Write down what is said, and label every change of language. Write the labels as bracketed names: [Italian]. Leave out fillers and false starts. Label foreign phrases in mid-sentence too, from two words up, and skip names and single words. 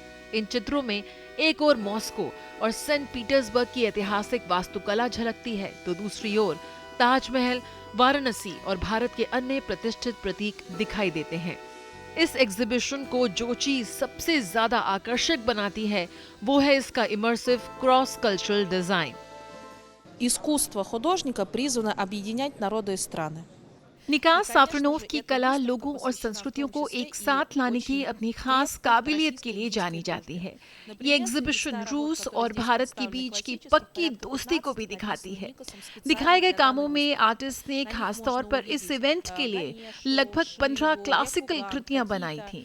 [Hindi] इन चित्रों में एक ओर मॉस्को और सेंट पीटर्सबर्ग की ऐतिहासिक वास्तुकला झलकती है, तो दूसरी ओर ताजमहल, वाराणसी और भारत के अन्य प्रतिष्ठित प्रतीक दिखाई देते हैं। इस एग्जीबिशन को जो चीज सबसे ज्यादा आकर्षक बनाती है वो है इसका [English] immersive cross cultural design. [Russian] Искусство художника призвано объединять народы и страны. [Hindi] निकोस साफरोनोव की कला लोगों और संस्कृतियों को एक साथ लाने की अपनी खास काबिलियत के लिए जानी जाती है। ये एग्जीबिशन रूस और भारत के बीच की पक्की दोस्ती को भी दिखाती है। दिखाए गए कामों में आर्टिस्ट ने खास तौर पर इस इवेंट के लिए लगभग 15 क्लासिकल कृतियां बनाई थीं।